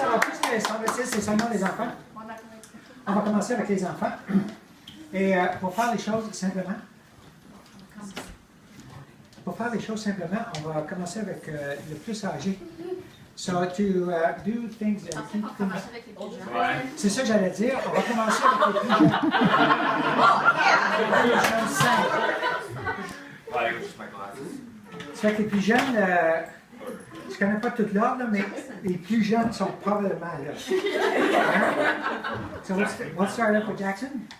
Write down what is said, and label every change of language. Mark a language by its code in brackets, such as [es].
[fr] Alors, puisque c'est seulement les enfants, on va commencer avec les enfants. Et pour faire les choses simplement, pour faire les choses simplement, on va commencer avec le plus âgé. [en] So to do things, keep things. [fr] C'est ça que j'allais dire. On va commencer avec les plus jeunes. Les plus jeunes simples. Ça fait que les plus jeunes, je ne connais pas tout l'ordre, mais les plus jeunes sont probablement là. Hein? [en] So let's start up with Jackson.